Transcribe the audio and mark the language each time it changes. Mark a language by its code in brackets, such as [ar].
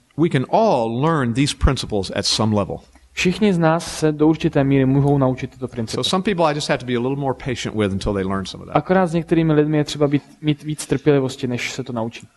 [en] We can all learn these principles at some level. [cs] Všichni z nás se do určité míry mohou naučit tyto principy. [en] So some people I just have to be a little more patient with until they learn some of that. [cs] Akorát s některými lidmi je třeba mít víc trpělivosti, než se to naučí.